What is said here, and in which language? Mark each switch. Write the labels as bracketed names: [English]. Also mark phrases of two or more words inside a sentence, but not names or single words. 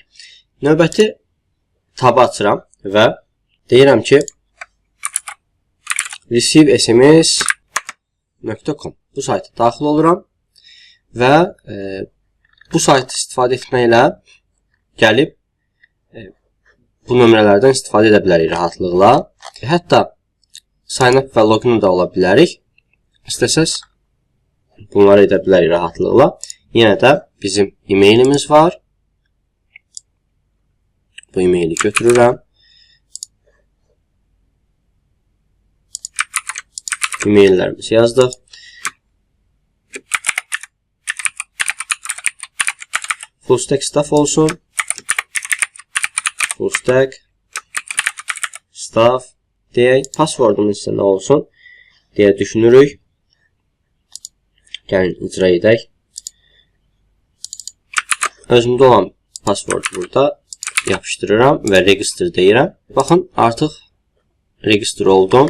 [Azerbaijani] Növbəti tabı açıram və deyirəm ki receive sms.com bu sayta daxil oluram və bu saytı istifadə etməklə gəlib bu nömrələrdən istifadə edə bilərik rahatlıqla. Hətta [English] sign up [Azerbaijani] və login da ola bilərik. İstəsəz bunları edə bilərik rahatlıqla. Yenə də bizim e-mailimiz var. Bu e-maili götürürəm. E-maillərimizi yazdıq. [English] full stack staff [Azerbaijani] olsun. [English] Full stack staff [Azerbaijani] deyək. Passwordumuz isə nə olsun deyə düşünürük. Gəlin icra edək. Özümdə olan password burada yapışdırıram və register deyirəm. Baxın, artıq register oldum.